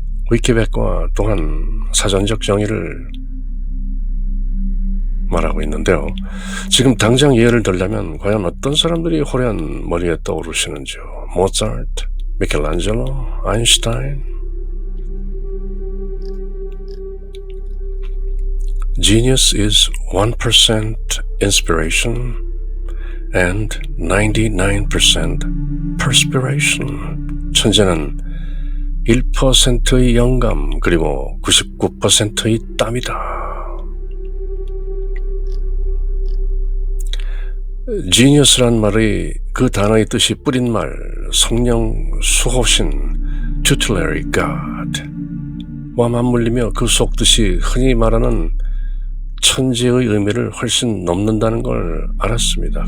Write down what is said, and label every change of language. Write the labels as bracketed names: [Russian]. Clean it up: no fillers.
[Korean] 위키백과 또한 사전적 정의를 말하고 있는데요. 지금 당장 예를 들자면 과연 어떤 사람들이 호련 머리에 떠오르시는지요? 모차르트, 미켈란젤로, 아인슈타인. [English] Genius is 1% inspiration and 99% perspiration. [Korean] 천재는 1%의 영감 그리고 99%의 땀이다. genius란 말의 그 단어의 뜻이 뿌린 말, 성령 수호신, [English] tutelary God [Korean] 와 맞물리며 그 속뜻이 흔히 말하는 천재의 의미를 훨씬 넘는다는 걸 알았습니다.